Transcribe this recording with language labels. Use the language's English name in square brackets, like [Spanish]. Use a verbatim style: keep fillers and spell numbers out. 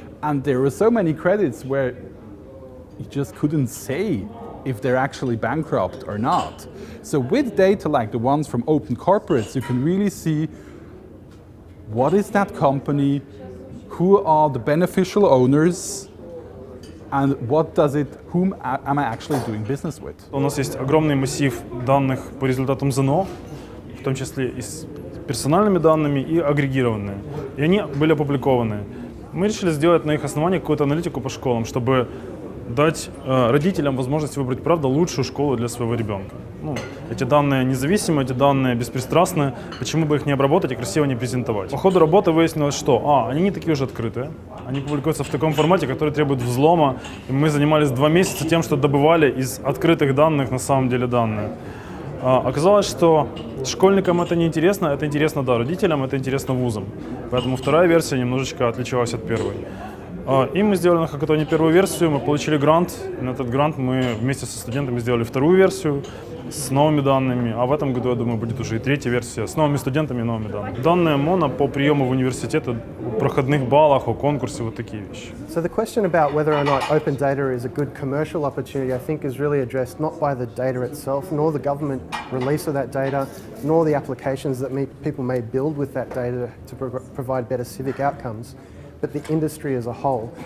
[English] And there were so many credits where you just couldn't say if they're actually bankrupt or not. So with data like the ones from Open Corporates, you can really see what is that company, who are the beneficial owners, and what does it, whom am I actually doing business with? [Russian] У нас есть огромный массив данных по результатам ЗНО, в том числе и с персональными данными, и агрегированные. И они были опубликованы. Мы решили сделать на их основании какую-то аналитику по школам, чтобы дать э, родителям возможность выбрать, правда, лучшую школу для своего ребенка. Ну, эти данные независимы, эти данные беспристрастны, почему бы их не обработать и красиво не презентовать. По ходу работы выяснилось, что а, они не такие уже открытые, они публикуются в таком формате, который требует взлома, и мы занимались два месяца тем, что добывали из открытых данных на самом деле данные. А, оказалось, что школьникам это не интересно, это интересно, да, родителям, это интересно вузам. Поэтому вторая версия немножечко отличалась от первой. И мы сделали на хакатоне первую версию, мы получили грант, и на этот грант мы вместе со студентами сделали вторую версию с новыми данными, а в этом году, я думаю, будет уже и третья версия с новыми студентами и новыми данными. Данные МОНа по приему в университет, о проходных баллах, о конкурсе, вот такие вещи. [English] So the question about whether or not open data is a good commercial opportunity, I think, is really addressed not by the data itself, nor the government release of that data, nor the applications that people may build with that data to provide better civic outcomes, but the industry as a whole.